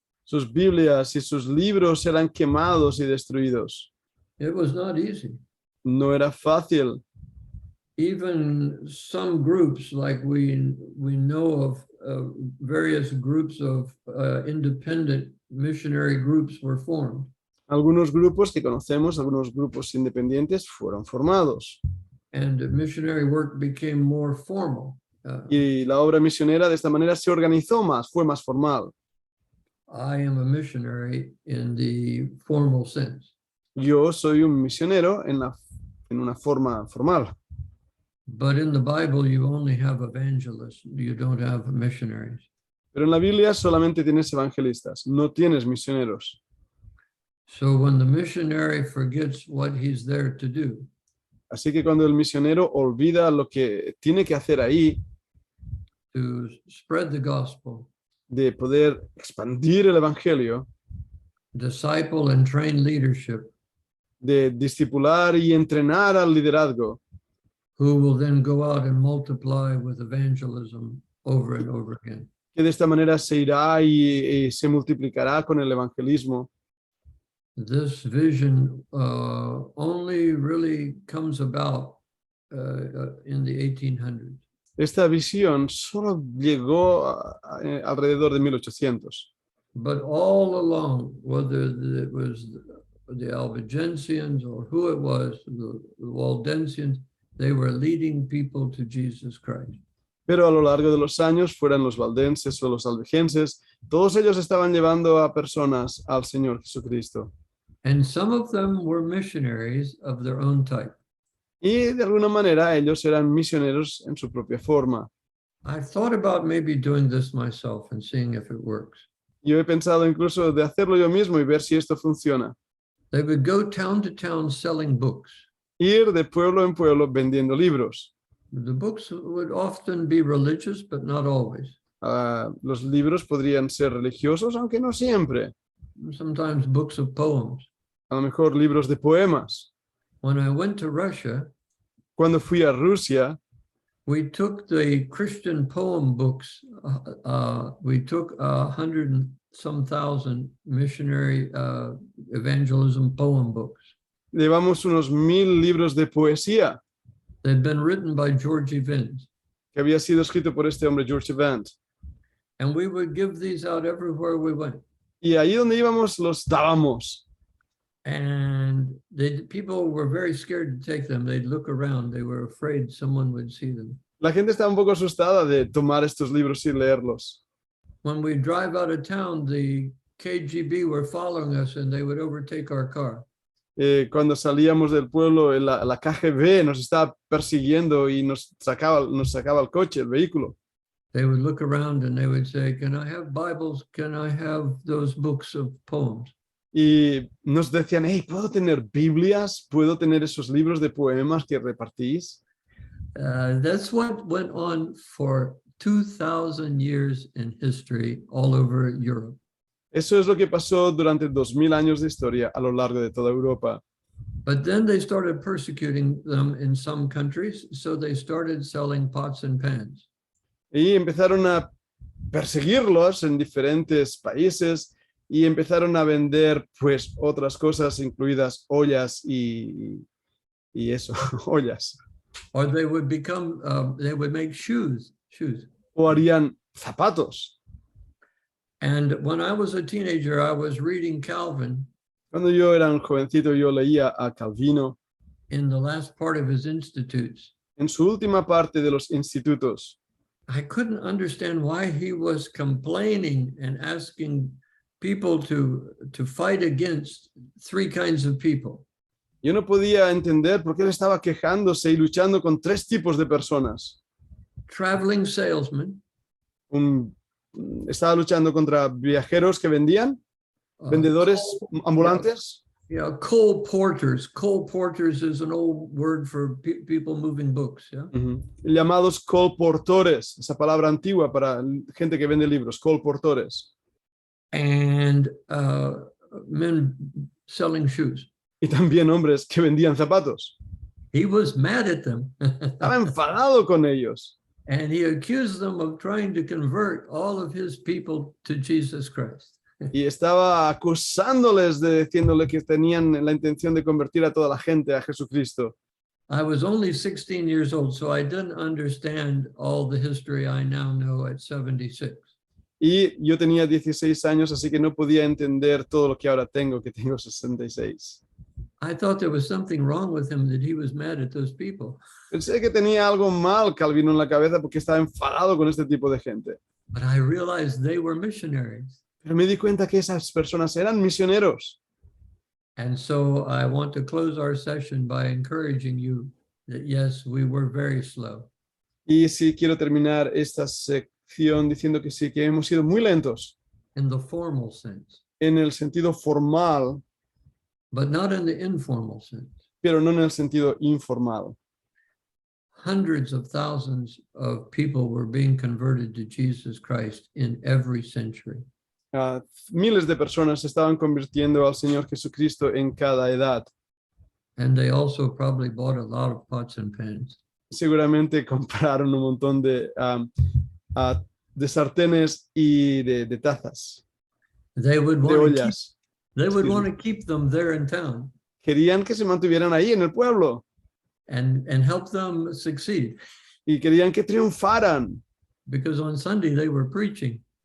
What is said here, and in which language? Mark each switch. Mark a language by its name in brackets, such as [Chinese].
[Spanish] Sus Biblias y sus libros eran quemados y destruidos. [English] It was not easy. [Spanish] No era fácil. [English] Even some groups, like we know of various groups of independent missionary groups were formed. [Spanish] Algunos grupos que conocemos, algunos grupos independientes fueron formados. [English] And missionary work became more formal. [Spanish] Y la obra misionera de esta manera se organizó más, fue más formal. [English] I am a missionary in the formal sense. [Spanish] Yo soy un misionero en una forma formal. [English] But in the Bible, you only have evangelists. You don't have missionaries. [Spanish] Pero en la Biblia solamente tienes evangelistas, no tienes misioneros. [English] So when the missionary forgets what he's there to do, [Spanish] Así que cuando el misionero olvida lo que tiene que hacer ahí, [English] to spread the gospel, [Spanish] de poder expandir el evangelio, [English] disciple and train leadership, [Spanish] de discipular y entrenar al liderazgo, [English] who will then go out and multiply with evangelism over and over again. [Spanish] que de esta manera se irá y se multiplicará con el evangelismo. [English] This vision only really comes about in the 1800s. [Spanish] Esta visión solo llegó alrededor de 1800. [English] But all along, whether it was the Albigensians or who it was, the Waldensians, they were leading people to Jesus Christ. [Spanish] Pero a lo largo de los años, fueran los valdenses o los albigenses, todos ellos estaban llevando a personas al Señor Jesucristo. [English] And some of them were missionaries of their own type. [Spanish] Y de alguna manera ellos eran misioneros en su propia forma. [English] I thought about maybe doing this myself and seeing if it works. [Spanish] Yo he pensado incluso de hacerlo yo mismo y ver si esto funciona. [English] They would go town to town selling books. [Spanish] Ir de pueblo en pueblo vendiendo libros. [English] The books would often be religious, but not always. [Spanish] Los libros podrían ser religiosos, aunque no siempre. [English] Sometimes books of poems. [Spanish] A lo mejor libros de poemas. [English] When I went to Russia, [Spanish] Cuando fui a Rusia, [English] we took the Christian poem books. We took 100 and some thousand missionary evangelism poem books. [Spanish] llevamos unos 1000 libros de poesía [English] They'd been written by George Evans. [Spanish] que había sido escrito por este hombre, George Evans. [English] And we would give these out everywhere we went. [Spanish] Y ahí donde íbamos los dábamos. [English] And people were very scared to take them. They'd look around. They were afraid someone would see them. [Spanish] La gente estaba un poco asustada de tomar estos libros y leerlos. [English] When we drive out of town, the KGB were following us and they would overtake our car. [Spanish] Cuando salíamos del pueblo, la KGB nos estaba persiguiendo y nos sacaba el coche, el vehículo. [English] They would look around and they would say, "Can I have Bibles? Can I have those books of poems?" [Spanish] Y nos decían, hey, ¿puedo tener Biblias? ¿Puedo tener esos libros de poemas que repartís? [English] That's what went on for 2,000 years in history all over Europe. [Spanish] Eso es lo que pasó durante 2000 años de historia a lo largo de toda Europa. [English] But then they started persecuting them in some countries, so they started selling pots and pans. [Spanish] Y empezaron a perseguirlos en diferentes países y empezaron a vender pues otras cosas, incluidas ollas y eso, ollas. [English] Or they would become, they would make shoes. [Spanish] O harían zapatos. [English] And when I was a teenager, I was reading Calvin [Spanish] Cuando yo era un jovencito, yo leía a Calvino [English] in the last part of his Institutes. [Spanish] en su última parte de los institutos. [English] I couldn't understand why he was complaining and asking people to fight against three kinds of people. [Spanish] Yo no podía entender por qué él estaba quejándose y luchando con 3 tipos de personas. [English] Traveling salesmen, [Spanish] Estaba luchando contra viajeros que vendían, vendedores ambulantes. [English] yeah, coal porters. Coal porters is an old word for people moving books. Yeah. [Spanish] Llamados colportores, esa palabra antigua para gente que vende libros, colportores. [English] and men selling shoes. [Spanish] Y también hombres que vendían zapatos. [English] He was mad at them. [Spanish] Estaba enfadado con ellos. [English] And he accused them of trying to convert all of his people to Jesus Christ. [Spanish] Y estaba acusándoles, diciéndole que tenían la intención de convertir a toda la gente a Jesucristo. [English] I was only 16 years old, so I didn't understand all the history I now know at 76. [Spanish] Y yo tenía 16 años, así que no podía entender todo lo que ahora tengo, que tengo 66. [English] I thought there was something wrong with him that he was mad at those people. [Spanish] Pensé que tenía algo mal, Calvino, en la cabeza porque estaba enfadado con este tipo de gente. [English] But I realized they were missionaries. [Spanish] Pero me di cuenta que esas personas eran misioneros. [English] And so I want to close our session by encouraging you that yes, we were very slow. [Spanish] Y sí, quiero terminar esta sección diciendo que sí, que hemos sido muy lentos [English] In the formal sense, [Spanish] en el sentido formal, [English] but not in the informal sense. [Spanish] pero no en el sentido informal. [English] Hundreds of thousands of people were being converted to Jesus Christ in every century. [Spanish] Miles de personas se estaban convirtiendo al Señor Jesucristo en cada edad. [English] And they also probably bought a lot of pots and pans. [Spanish] Seguramente compraron un montón de sartenes y de tazas, [English] They would [Spanish] de [English] want to keep, [Spanish] ollas. [English] they would Excuse me. to keep them there in town [Spanish] Querían que se mantuvieran ahí en el pueblo [English] and help them succeed, [Spanish] y querían que triunfaran [English] because on Sunday they were preaching,